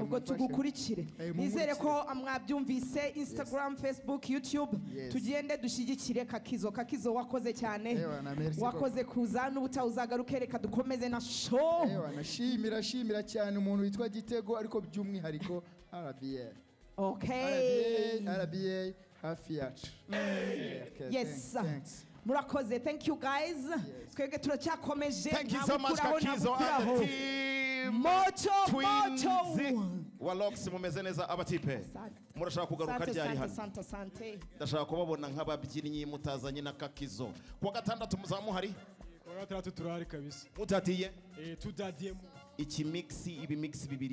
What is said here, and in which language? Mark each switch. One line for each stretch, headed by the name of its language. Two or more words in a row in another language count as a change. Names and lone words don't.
Kinyarwanda: ubwo tugukurikire nizere ko mwabyumvise Instagram, Facebook, YouTube tugende dushyigikire Kakizo wakoze cyane wakoze kuza n'ubutawuzagaruke reka dukomeze na show. Nashimira cyane umuntu witwa Gitego ariko by'umwihariko RBA. RBA hafi yacu. Yes. Murakoze.
English: Thank you guys.
Kinyarwanda: Twebwe turacyakomeje.
English: Thank you so much Kakizo and the team.
Kinyarwanda: Moto. Walox mumeze neza abatipe. Murashaka kugaruka ryari hano. Ndashaka kubabona nk'ababyinnyi mutazanye na Kakizo. Kuwa gatandatu muzamu hari? Kuwa gatandatu turahari kabisa. Mutatiye? Tudadiyemo. Iki mix ibi mix bibiri